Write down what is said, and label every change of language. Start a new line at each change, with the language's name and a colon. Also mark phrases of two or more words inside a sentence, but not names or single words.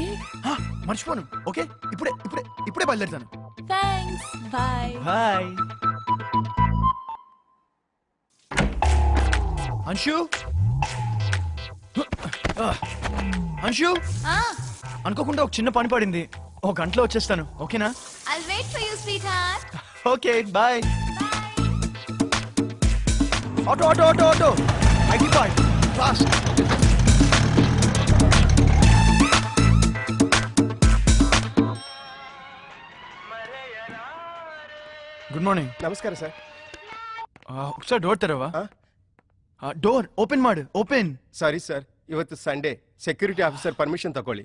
Telugu: మర్చిపోను. ఓకే, ఇప్పుడే బయలుదేరుతాను. థాంక్స్, బై. బాయ్. అంశు, అంశు, అనుకోకుండా ఒక చిన్న పని పడింది. ఒక గంటలో వచ్చేస్తాను. ఓకేనా?
English: I'll wait for you, sweetheart.
Telugu: ఓకే, బాయ్.
English: auto IT park fast. good morning.
Kannada: ನಮಸ್ಕಾರ ಸರ್.
Telugu: ఒకసారి డోర్ తెరవా?
English: door open
Kannada: ಮಾಡು. ಓಪನ್.
English: sorry sir,
Kannada: ಇವತ್ತು
English: Sunday, security officer permission
Kannada: ತಗೊಳ್ಳಿ.